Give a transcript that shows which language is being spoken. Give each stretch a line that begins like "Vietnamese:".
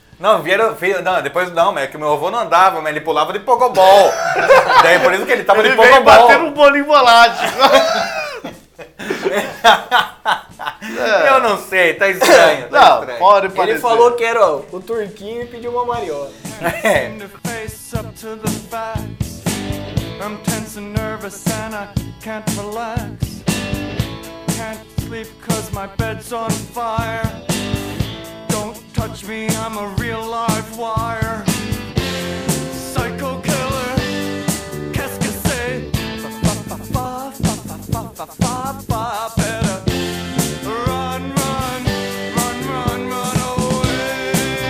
Portuguese: Não, depois é que meu avô não andava, mas ele pulava de pogobol. Daí por isso que ele tava ele de pogobol. Ele veio batendo um bolinho bolado. Eu não sei, tá estranho. Tá não, estranho. Pode parecer. Ele falou que era o turquinho e pediu uma mariola.
English: I'm tense and nervous and I can't relax. Can't sleep 'cause my bed's on fire. Don't touch me, I'm a real live wire. Psycho killer,
French: qu'est-ce que c'est? Fa-fa-fa-fa-fa-fa-fa-fa-fa-fa-fa.
English: Better run, run, run, run, run away.